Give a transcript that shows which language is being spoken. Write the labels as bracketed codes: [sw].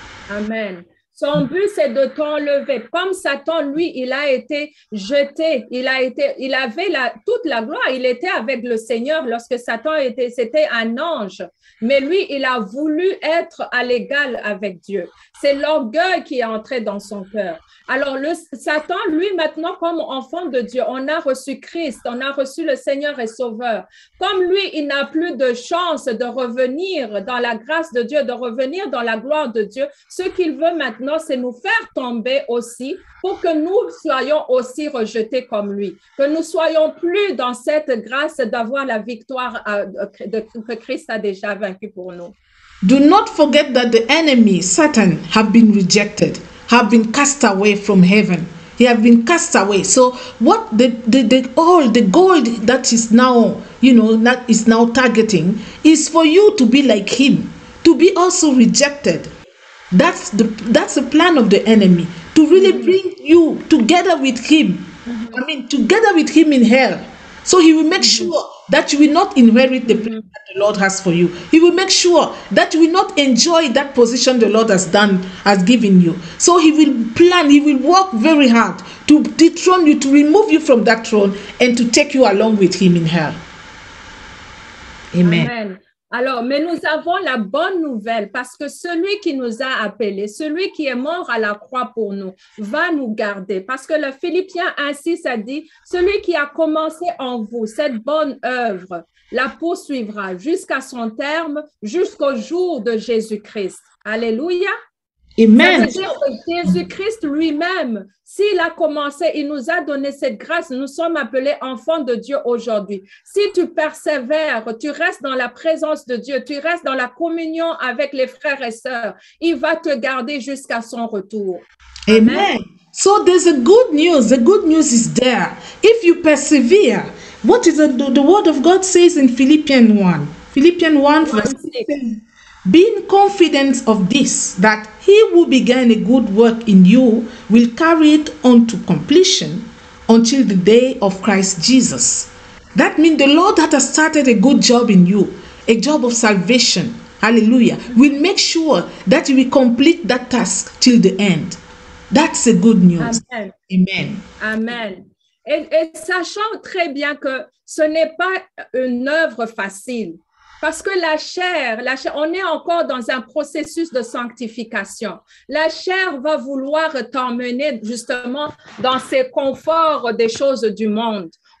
[fr] Amen. Son but, c'est de t'enlever. Comme Satan, lui, il a été jeté. Il avait toute la gloire. Il était avec le Seigneur lorsque Satan c'était un ange. Mais lui, il a voulu être à l'égal avec Dieu. C'est l'orgueil qui est entré dans son cœur. Alors, Satan, lui, maintenant, comme enfant de Dieu, on a reçu Christ, on a reçu le Seigneur et Sauveur. Comme lui, il n'a plus de chance de revenir dans la grâce de Dieu, de revenir dans la gloire de Dieu. Ce qu'il veut maintenant, c'est nous faire tomber aussi pour que nous soyons aussi rejetés comme lui. Que nous soyons plus dans cette grâce d'avoir la victoire que Christ a déjà vaincue pour nous. [en] Do not forget that the enemy, Satan, have been rejected, have been cast away from heaven. He have been cast away. So what the gold that is now, that is now targeting is for you to be like him, to be also rejected. That's the plan of the enemy, to really bring you together with him. Together with him in hell. So he will make sure that you will not inherit the plan that the Lord has for you. He will make sure that you will not enjoy that position the Lord has given you. So he will plan, he will work very hard to dethrone you, to remove you from that throne and to take you along with him in hell. Amen. Amen. [fr] Alors, mais nous avons la bonne nouvelle parce que celui qui nous a appelés, celui qui est mort à la croix pour nous, va nous garder. Parce que le Philippiens ainsi, ça dit, celui qui a commencé en vous cette bonne œuvre, la poursuivra jusqu'à son terme, jusqu'au jour de Jésus-Christ. Alléluia. Amen. Ça veut dire que Jésus-Christ lui-même, s'il a commencé, il nous a donné cette grâce. Nous sommes appelés enfants de Dieu aujourd'hui. Si tu persévères, tu restes dans la présence de Dieu, tu restes dans la communion avec les frères et sœurs, il va te garder jusqu'à son retour. [en] Amen. So there's a good news. The good news is there. If you persevere, what is the word of God says in Philippians 1? Philippians 1 verse 6. Being confident of this, that he who began a good work in you will carry it on to completion until the day of Christ Jesus. That means the Lord that has started a good job in you, a job of salvation, hallelujah, will make sure that you will complete that task till the end. That's a good news. Amen. Amen. Amen. [fr] Et sachant très bien que ce n'est pas une œuvre facile. Parce que la chair, on est encore dans un processus de sanctification. La chair va vouloir t'emmener justement dans ces conforts des choses du monde.